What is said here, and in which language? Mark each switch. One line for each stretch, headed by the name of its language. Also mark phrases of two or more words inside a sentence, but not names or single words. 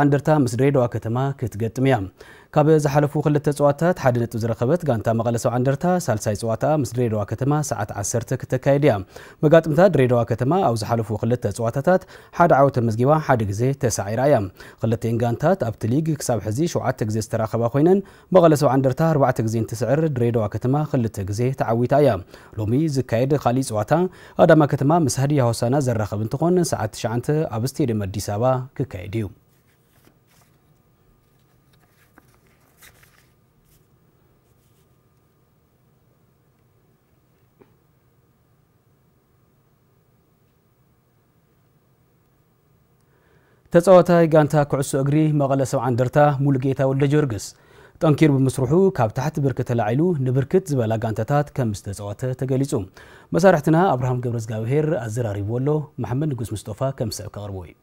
Tigrinya: እንደርታ ምስ ድሬዳዋ ከተማ ክትገጥም እያ ካብ ዝሓለፉ ክልተ ጸዋታት ሓደ ነጥብ ዝረኸበት ጋንታ መቐለ ሰብዓ እንደርታ ሳልሳይ ጸዋታ ምስ ድሬዳዋ ከተማ ሰዓት 10 ክትካየድ እያ መጋጥምታ ድሬዳዋ ከተማ ኣብ ዝሓለፉ ክልተ ጸዋታታት ሓደ ዓወት ተመዝጊባ ሓደ ግዜ ተሳዒራ እያ ክልተን ጋንታት ኣብቲ ሊግ ክሳብ ሕዚ 7 ግዜ ዝተራኸባ ኮይነን መቐለ ሰብዓ እንደርታ 4 ግዜ እንትስዕር ድሬዳዋ ከተማ 2 ግዜ ተዓዊታ እያ ሎሚ ዝካየድ ካሊ ጸዋታ አዳማ ከተማ ምስ ሃዲያ ሆሳና ዘራኸብ እንትኾን ሰዓት 9 ኣብ ስቴዲየም አዲስ አበባ ክካየድ እዩ ተጻዋታይ ጋንታ ኩዕሶ እግሪ መቐለ ሰብዓ እንደርታ ሙሉጌታ ወልደ ጊዮርጊስ ጠንኪር በመስሩሑ ካብ ታሕት ብርክ ተላዒሉ ንብርክት ዝበላ ጋንታታት ከም ዝተጻወተ ተገሊጹ መሳርሕትና አብርሃም ገብረዝጋብሔር አዘራሪብ ወሎ መሐመድ ንጉስ ሙስጠፋ ከም ሰብ ከቅርቦ